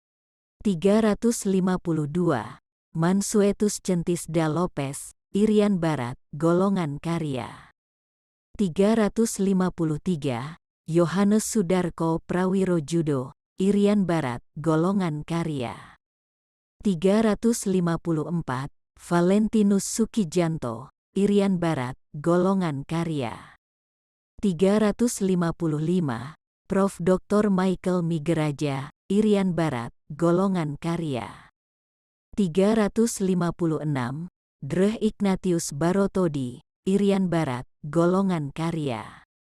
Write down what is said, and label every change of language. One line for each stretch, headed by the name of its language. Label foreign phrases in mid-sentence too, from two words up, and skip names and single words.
Indonesian: 352, Mansuetus Centisda Lopez, Irian Barat, golongan karya. 353, Yohanes Sudarko Prawirojudo, Irian Barat, golongan karya. 354, Valentinus Sukijanto, Irian Barat, golongan karya. 355, Prof. Dr. Michael Migeraja, Irian Barat, golongan karya. 356, Dreh Ignatius Barotodi, Irian Barat, golongan karya.